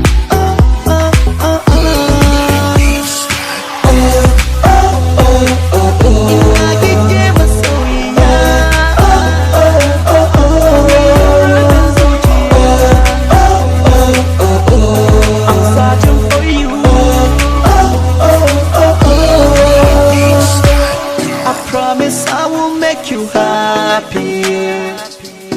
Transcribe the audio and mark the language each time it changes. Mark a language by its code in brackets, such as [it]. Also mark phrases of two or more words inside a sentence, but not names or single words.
[ha] ah, ah, ah, ah. Oh, oh, oh, oh, oh. Ina kike masoyiya? Oh, oh, oh, oh, oh. [en] I'm searching for you. I promise I will make you happy.